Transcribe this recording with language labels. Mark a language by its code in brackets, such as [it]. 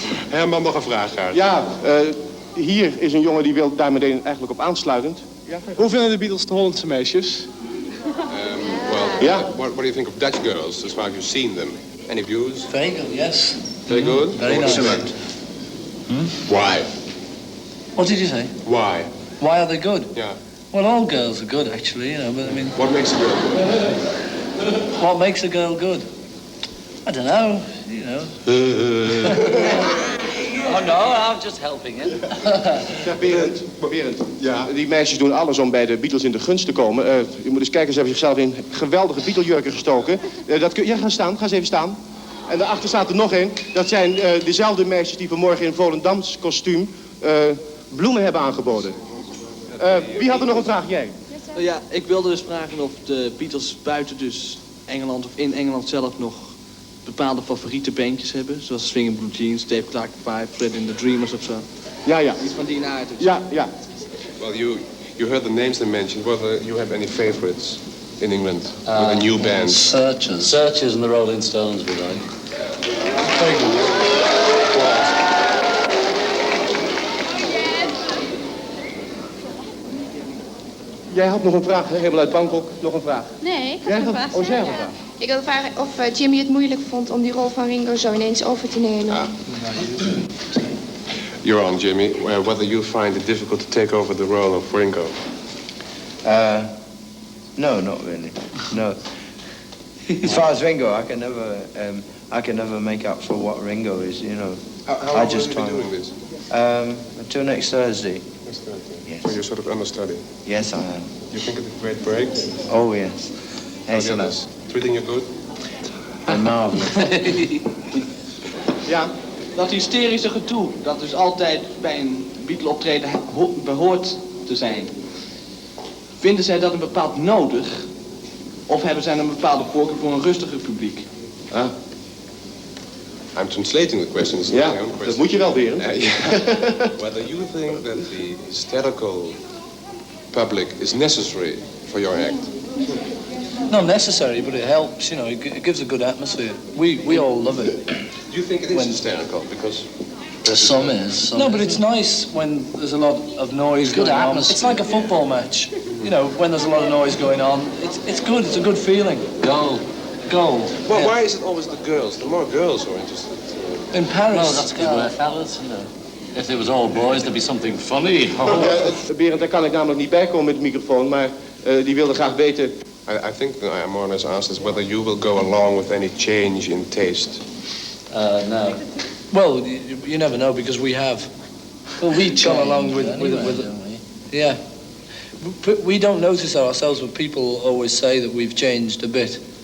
[nl] Herman, nog een vraag, Gert. Ja, hier is een jongen die wil daar meteen eigenlijk op aansluitend. Hoe vinden de Beatles de Hollandse meisjes? [en] What do you think of Dutch girls, as far as you've seen them? Any views? Very good, yes. Very good? Very nice. Excellent. Why? What did you say? Why? Why are they good? Yeah. Well, all girls are good, actually, but I mean... What makes a girl good? What makes a girl good? I don't know, Oh, no, I'm just helping him. [nl] Berend, ja, die meisjes doen alles om bij de Beatles in de gunst te komen. Je moet eens kijken, ze hebben zichzelf in geweldige Beatle-jurken gestoken. Ga eens even staan. En daarachter staat er nog een. Dat zijn dezelfde meisjes die vanmorgen in Volendams kostuum bloemen hebben aangeboden. Wie had er nog een vraag? Jij? Ja, ik wilde dus vragen of de Beatles buiten dus Engeland of in Engeland zelf nog bepaalde favoriete bandjes hebben. Zoals Swingin' Blue Jeans, Dave Clark 5, Fred and the Dreamers of zo. Ja. Iets van die aard. Ja. [en] Well, you heard the names they mentioned. Whether you have any favorites in England with a new band? Searchers and the Rolling Stones we like. Very good. [nl] Jij had nog een vraag, hè? Helemaal uit Bangkok. Nog een vraag. Nee, ik had een vraag. Oh, jij had een vraag. Ik wilde vragen of Jimmy het moeilijk vond om die rol van Ringo zo ineens over te nemen. [en] You're on, Jimmy. Whether you find it difficult to take over the role of Ringo? No, not really. No. As far as Ringo, I can never make up for what Ringo is. How long will you be doing this? Until next Thursday. Next Thursday. Yes. So you're sort of understudy. Yes, I am. You think it's a great break? Oh yes. Excellent. Treating you good? Marvelous. [nl] Ja, dat hysterische gedoe, dat dus altijd bij een Beatle-optreden behoort te zijn. Vinden zij dat een bepaald nodig? Of hebben zij een bepaalde voorkeur voor een rustiger publiek? [en] I'm translating the question. It's [nl] Ja, [en] my own question. [nl] dat moet je wel, Berend. [en] Whether you think that the hysterical public is necessary for your act? Not necessary, but it helps, it gives a good atmosphere. We all love it. Do you think it is hysterical? Because some is. No, but it's nice when there's a lot of noise going on. It's like a football match. When there's a lot of noise going on, it's good. It's a good feeling. Goal. Well, why is it always the girls? The more girls who are interested. In Paris. Well, that's because we're fellas, If there was all boys, there'd be something funny. [nl] Berend, daar kan ik namelijk niet bij komen met de microfoon, maar die wilde graag weten. [en] I think I more or less asked us whether you will go along with any change in taste. No. Well, you never know because we have. Well, we come along with yeah. We don't notice that ourselves, but people always say that we've changed a bit.